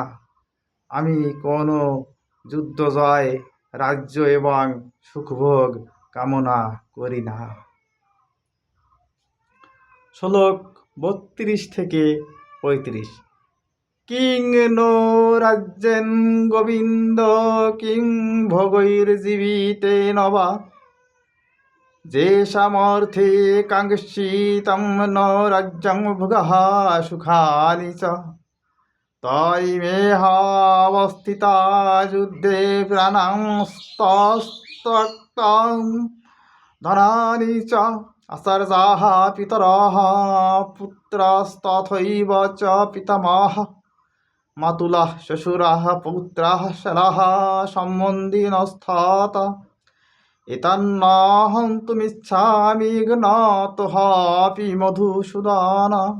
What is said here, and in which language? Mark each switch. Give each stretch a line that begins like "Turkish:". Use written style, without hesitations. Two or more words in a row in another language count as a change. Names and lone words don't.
Bangla: আমি কোনো যুদ্ধ জয়, রাজ্য এবং সুখভোগ কামনা করি না। শ্লোক 32-35।
Sanskrit: কিং নো রাজ্যেন গোবিন্দ কিং ভোগৈর্জীবিতে নবা যে সামর্থ্যে কাঙ্ক্ষিতং ন রাজ্যং ভোগः সুখানি চ তৈমেহাবস্থিতা যুদ্ধে প্রাণাং ত্যক্তাং ধনানি চ আচার্যাः পিতরः পুত্রাস্তথৈব চ পিতামহः মাতুলः শ্বশুরः পৌত্রাः শলাः সম্বন্ধিনস্তথা এতন্নাহং তুমিচ্ছামি জ্ঞাতোऽপি মধুসূদন